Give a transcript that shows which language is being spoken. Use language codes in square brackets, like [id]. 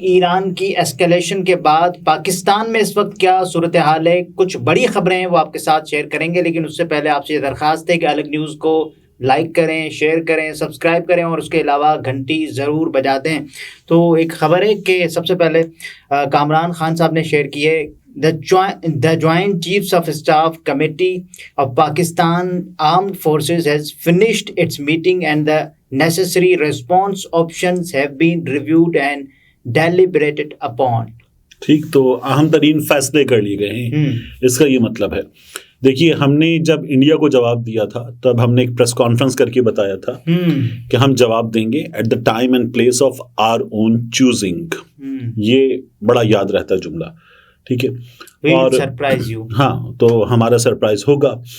[ur] ایران کی ایسکیلیشن کے بعد پاکستان میں اس وقت کیا صورتحال ہے؟ کچھ بڑی خبریں ہیں وہ آپ کے ساتھ شیئر کریں گے، لیکن اس سے پہلے آپ سے یہ درخواست ہے کہ الگ نیوز کو لائک کریں، شیئر کریں، سبسکرائب کریں اور اس کے علاوہ گھنٹی ضرور بجا دیں. تو ایک خبر ہے کہ سب سے پہلے کامران خان صاحب نے شیئر کی ہے. [en] The Joint Chiefs of Staff Committee of Pakistan Armed Forces has finished its meeting and the necessary response options have been reviewed and deliberated upon. [ur] ٹھیک، تو اہم ترین فیصلے کر لیے گئے ہیں. اس کا یہ مطلب ہے، دیکھیے ہم نے جب انڈیا کو جواب دیا تھا تب ہم نے ایک پریس کانفرنس کر کے بتایا تھا کہ ہم جواب دیں گے [en] At the time and place of our own choosing. [ur] یہ بڑا یاد رہتا ہے جملہ، ٹھیک ہے. اور ہاں، تو ہمارا سرپرائز ہوگا.